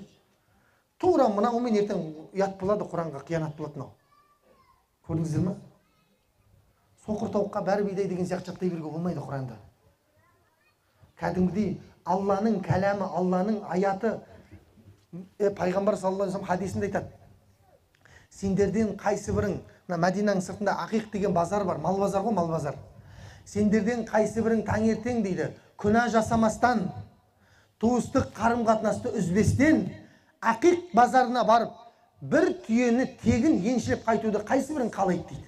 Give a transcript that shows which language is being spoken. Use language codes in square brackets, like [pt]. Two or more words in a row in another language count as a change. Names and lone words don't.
[kk] Тура мынау мен ертең ұят болады, Құранға қиянат болады мынау. Көрдіңіздер ме? Соқыр тауыққа бәрі бидай деген сияқты жаттай беруге болмайды Құранда. Кәдімгідей Алланың кәләмі, Алланың аяты, пайғамбар [ar] صلى الله عليه وسلم [kk] хадисінде айтады. Сендерден қайсы бірің, Мәдинаның сыртында Ақиқ деген базар бар, мал базар ғой, мал базар. Сендерден қайсы бірің таңертең дейді, күнә жасамастан, туыстық қарым-қатынасты үзбестен, Ақиқ базарына барып, бір түйені тегін еншілеп қайтуды қайсы бірің қалайды дейді.